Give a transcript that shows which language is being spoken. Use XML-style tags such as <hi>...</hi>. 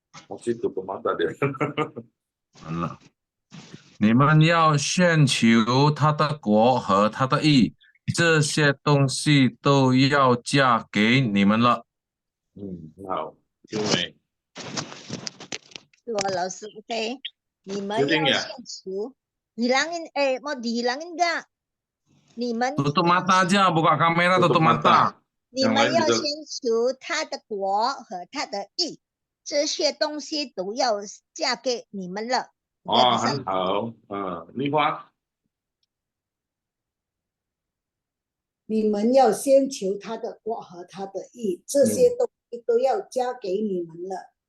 <id>Masih tutup mata dia.</id> <zh>你们要先求他的国和他的义，这些东西都要加给你们了。好，秀美。老师 ，OK， 你们要先求，</zh> <id>hilangin mau dihilangin nggak？</id> <zh>你们</zh> <id>tutup mata aja, buka kamera, tutup mata.</id> <zh>你们要先求他的国和他的义，这些东西都要嫁给你们了。很好，丽花。你们要先求他的国和他的义，这些东西都要加给你们了。</zh>